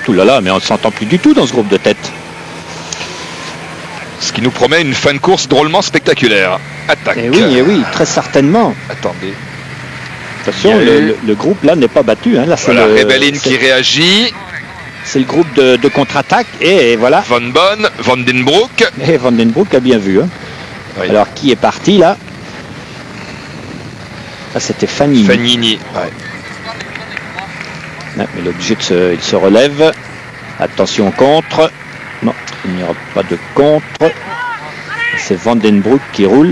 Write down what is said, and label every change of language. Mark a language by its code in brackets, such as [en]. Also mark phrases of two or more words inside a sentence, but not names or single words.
[fr] Ouh là là, mais on ne s'entend plus du tout dans ce groupe de tête. Ce qui nous promet une fin de course drôlement spectaculaire. Attaque. Eh oui, très certainement. Attendez. Attention, le groupe là n'est pas battu. Hein. Là, c'est voilà, Rebellin qui réagit. C'est le groupe de contre-attaque. Et voilà. Van Bonn, Van den Broek. Et Van den Broek a bien vu. Hein. Oui. Alors, qui est parti là? Ah, c'était Fanini. Fanini, ouais. Ouais, mais l'objet il se relève. Attention contre. Non, il n'y aura pas de contre. C'est Van den Broek qui roule.